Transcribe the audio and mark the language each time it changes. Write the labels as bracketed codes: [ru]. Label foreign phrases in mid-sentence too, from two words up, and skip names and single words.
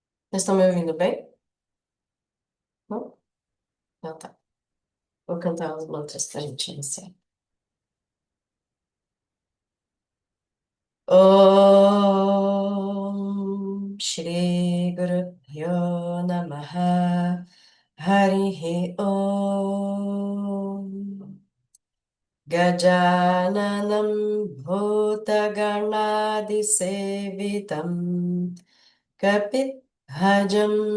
[pt] Vocês estão me ouvindo bem? Não? Então tá. Vou cantar os mantras pra gente iniciar. [sa] ॐ श्री गुरु प्यो नमः हरिः ॐ गजाननम् भूतगणादि सेवितम् कपित हजम्